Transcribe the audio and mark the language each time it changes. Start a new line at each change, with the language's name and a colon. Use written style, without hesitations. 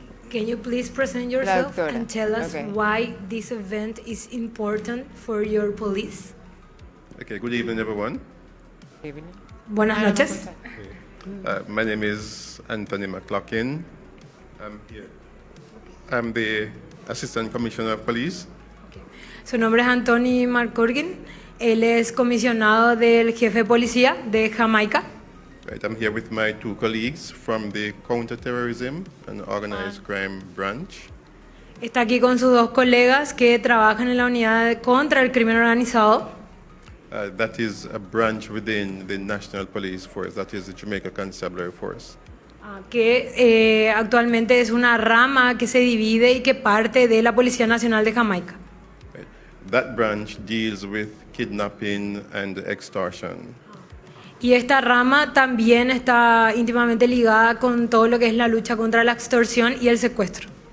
English: Can you please present yourself and tell us why this event is important for your police? Okay, good evening, everyone.
Spanish: Buenas noches.
English: My name is Anthony McLaughlin. I'm the Assistant Commissioner of Police.
Spanish: Su nombre es Anthony McCorgin. Él es comisionado del jefe de policía de Jamaica.
English: Right, I'm here with my two colleagues from the Counterterrorism and Organized Crime Branch.
Spanish: Está aquí con sus dos colegas que trabajan en la unidad contra el crimen organizado.
English: That is a branch within the National Police Force. That is the Jamaica Constabulary Force.
Spanish: Que actualmente es una rama que se divide y que parte de la Policía Nacional de Jamaica.
English: Right. That branch deals with kidnapping and extortion.
Spanish: Y esta rama también está íntimamente ligada con todo lo que es la lucha contra la extorsión y el secuestro.